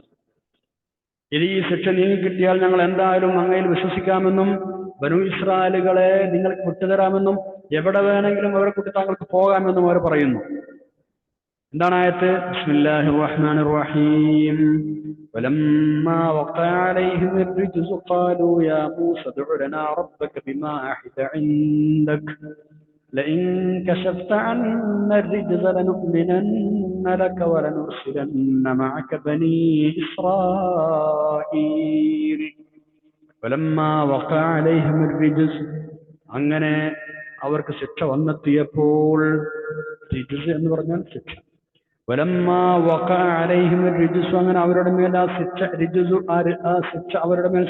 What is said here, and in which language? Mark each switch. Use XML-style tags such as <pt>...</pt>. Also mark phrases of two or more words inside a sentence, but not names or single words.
<ml>ഇനി ഈ ശിക്ഷ നീങ്ങിക്കിട്ടിയാൽ ഞങ്ങൾ എന്തായാലും അങ്ങയിൽ വിശ്വസിക്കാമെന്നും ബനൂ ഇസ്രായേലുകളെ നിങ്ങൾക്ക് വിട്ടുതരാമെന്നും എവിടെ വേണമെങ്കിലും അവരെ കൂട്ടി താങ്കൾക്ക് പോകാമെന്നും അവർ പറയുന്നു. എന്താണ് ആയത്ത്?</ml> <ar>بسم الله الرحمن الرحيم. ولما وقع عليهم الرجز قالوا يا موسى ادع لنا ربك بما عهد عندك لئن كشفت عنا الرجز لنؤمنن لك ولنرسلن معك بني إسرائيل. ولما وقع عليهم الرجز,</ar> <ml>അങ്ങനെ അവർക്ക് ശിക്ഷ വന്നെത്തിയപ്പോൾ, റിജ്സ് എന്ന് പറഞ്ഞാൽ ശിക്ഷ.</ml> <ar>ولما وقع عليهم الرجز,</ar> <ml>അങ്ങനെ അവരുടെ മേൽ ആ ശിക്ഷ, ആ ശിക്ഷ അവരുടെ മേൽ</ml>